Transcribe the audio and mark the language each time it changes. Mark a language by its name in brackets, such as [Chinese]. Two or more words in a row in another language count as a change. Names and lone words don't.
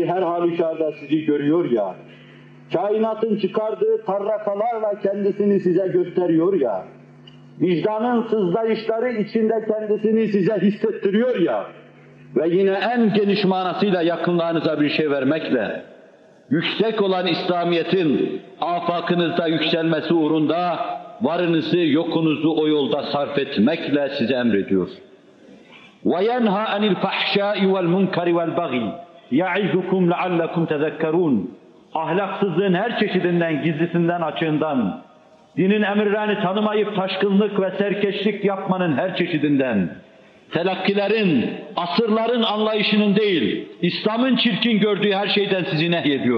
[Turkish] her halükarda sizi görüyor ya, kainatın çıkardığı tarrakalarla kendisini size gösteriyor ya, vicdanın sızlayışları içinde kendisini size hissettiriyor ya, ve yine en geniş manasıyla yakınlarınıza bir şey vermekle, yüksek olan İslamiyet'in afakınızda yükselmesi uğrunda varınızı, yokunuzu o yolda sarf etmekle size emrediyor. [Arabic] وَيَنْهَا عَنِ الْفَحْشَاءِ وَالْمُنْكَرِ وَالْبَغِيِ يَعِظُكُمْ لَعَلَّكُمْ تَذَكَّرُونَ. [Turkish] Ahlaksızlığın her çeşidinden, gizlisinden, açığından, dinin emirlerini tanımayıp taşkınlık ve serkeşlik yapmanın her çeşidinden, telakkilerin, asırların anlayışının değil, İslam'ın çirkin gördüğü her şeyden sizi nehyediyor.